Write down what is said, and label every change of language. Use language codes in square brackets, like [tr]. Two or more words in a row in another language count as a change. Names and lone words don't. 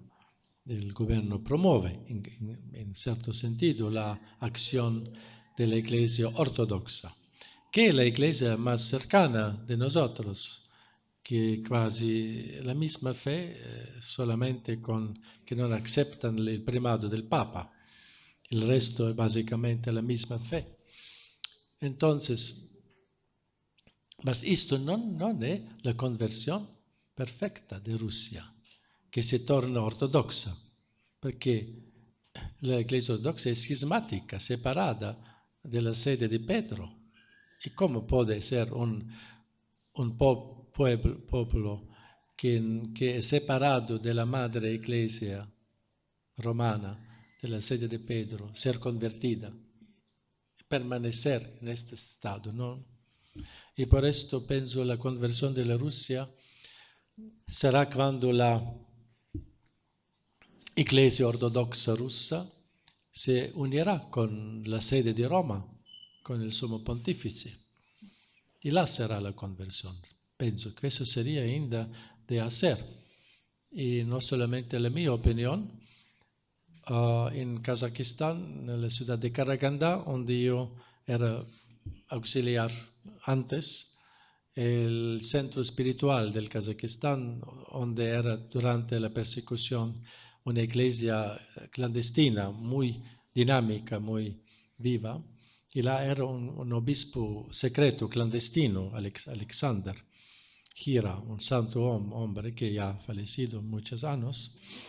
[es] El gobierno promueve, en cierto sentido, la acción de la Iglesia ortodoxa, que es la iglesia más cercana de nosotros, que casi la misma fe, solamente que no aceptan el primado del Papa. El resto es básicamente la misma fe. Entonces, mas esto no es la conversión perfecta de Rusia, [it] che si torna ortodossa, perché la Iglesia ortodossa è scismatica, separata dalla sede di Pedro. E come può essere un popolo che è separato dalla madre Iglesia romana, della sede di Pedro, [es] ser convertida, permanecer [it] in questo stato, no? E per questo penso la conversione della Russia sarà quando la [es] Iglesia ortodoxa [it] russa se unirà con la sede di Roma, con il Sommo Pontifice. [es] Y là será la conversión. Pienso que eso sería ainda de hacer. Y no solamente la mi opinión, en Kazajistán, en la ciudad de Karaganda, donde yo era auxiliar antes, el centro espiritual del Kazajistán, donde era durante la persecución una iglesia clandestina, muy dinámica, muy viva, y là era un obispo secreto, clandestino, Alexander Gira, un santo hombre que ya ha fallecido muchos años.